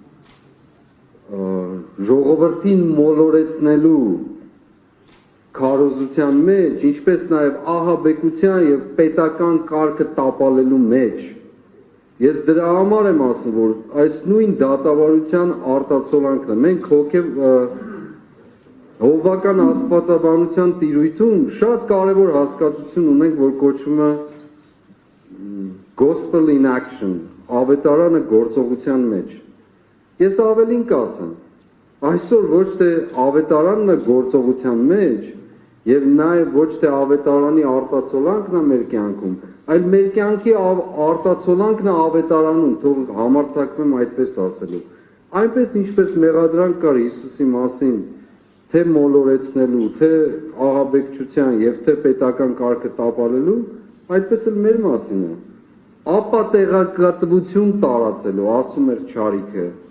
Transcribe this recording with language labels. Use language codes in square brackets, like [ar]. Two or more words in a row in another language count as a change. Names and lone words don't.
[hy] ժողովրդին մոլորեցնելու քարոզության մեջ, ինչպես նաև ահաբեկության եւ պետական կարգը տապալելու մեջ։ Ես դրա համար եմ ասում, որ այս նույն դատավարության արտացոլանքն է։ Մենք հովվական աստվածաբանության տիրույթում շատ կարևոր հասկացություն ունենք, որ կոչվում է [en] gospel in action, [hy] ավետարանը գործողության մեջ։ Ես ավելին կասեմ, այսօր ոչ թե ավետարանն է գործողության մեջ, եւ նաեւ ոչ թե ավետարանի արտացոլանքն է մեր կյանքում, այլ մեր կյանքի արտացոլանքն է ավետարանում, թող համարձակվեմ այդպես ասելու։ Այնպես ինչպես մեղադրանք կար Հիսուսի մասին, թե մոլորեցնելու, թե ահաբեկչության եւ թե պետական կարգը տապալելու, այդպես էլ մեր մասին է։ Ապա տեղեկատվություն տարածելու, ասում էր Չարիքը,